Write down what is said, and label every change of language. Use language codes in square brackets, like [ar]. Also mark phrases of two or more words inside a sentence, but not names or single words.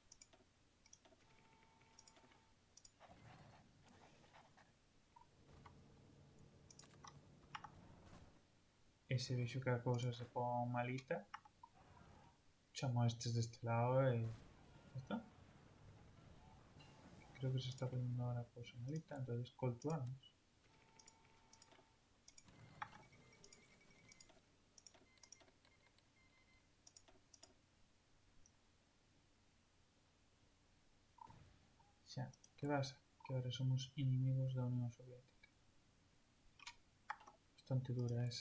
[gl] E se vexo que a cousa se pon malita, chamo a estes deste lado e... [es] Ya está. Creo que se está poniendo ahora a cousa malita, entonces [en] call to arms. [gl] Xa, que pasa? Que ahora somos inimigos da Unión Soviética. [es] Bastante dura esa.